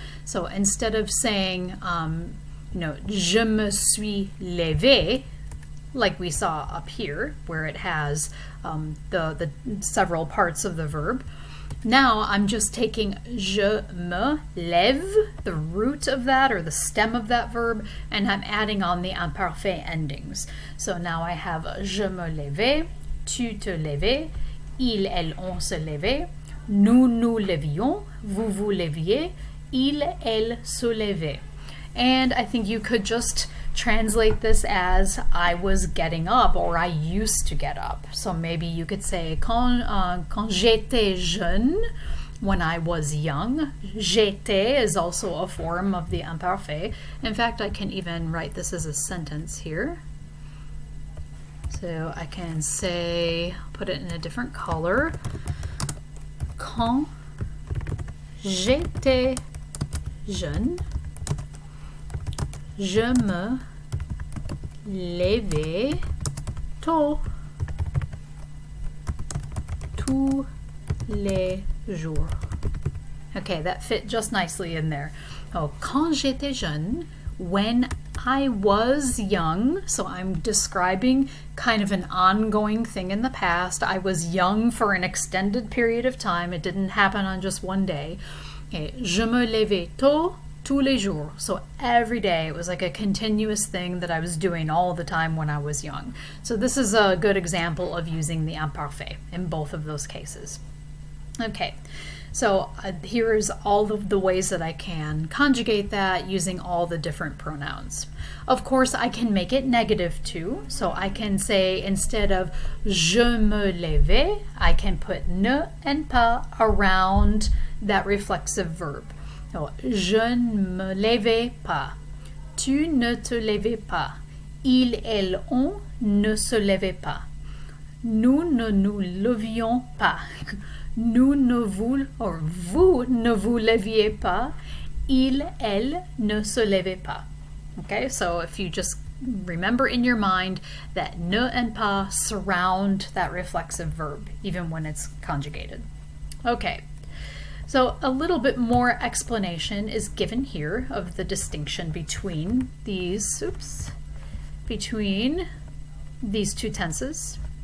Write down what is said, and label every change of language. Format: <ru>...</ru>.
<en>So instead of saying,</en> <fr>je me suis levé,</fr> <en>like we saw up here, where it has the several parts of the verb, now I'm just taking</en> <fr>je me lève,</fr> <en>the root of that or the stem of that verb, and I'm adding on the imparfait endings. So now I have</en> <fr>je me levais, tu te levais, ils, elles, on se levait, nous, nous levions, vous, vous leviez, il, elle se levait.</fr> <en>And I think you could just translate this as I was getting up, or I used to get up. So maybe you could say</en> <fr>quand j'étais jeune,</fr> <en>when I was young. J'étais is also a form of the imparfait. In fact, I can even write this as a sentence here. So I can say, put it in a different color.</en> <fr>Quand j'étais jeune, je me levais tôt tous les jours.</fr> <en>Okay, that fit just nicely in there. Oh,</en> <fr>quand j'étais jeune,</fr> <en>when I was young, so I'm describing kind of an ongoing thing in the past. I was young for an extended period of time. It didn't happen on just one day. Okay.</en> <fr>Je me levais tôt tous les jours.</fr> <en>So every day, it was like a continuous thing that I was doing all the time when I was young. So this is a good example of using the imparfait in both of those cases. Okay, so here's all of the ways that I can conjugate that using all the different pronouns. Of course, I can make it negative too. So I can say instead of</en> <fr>je me levais,</fr> <en>I can put ne and pas around that reflexive verb.</en> <fr>So, je ne me levais pas. Tu ne te levais pas. Il, elle, on ne se levait pas. Nous ne nous levions pas. Nous ne vous, or vous ne vous leviez pas. Il, elle ne se levait pas.</fr> <en>Okay, so if you just remember in your mind that ne and pas surround that reflexive verb, even when it's conjugated. Okay, so a little bit more explanation is given here of the distinction between these, between these two tenses.</en>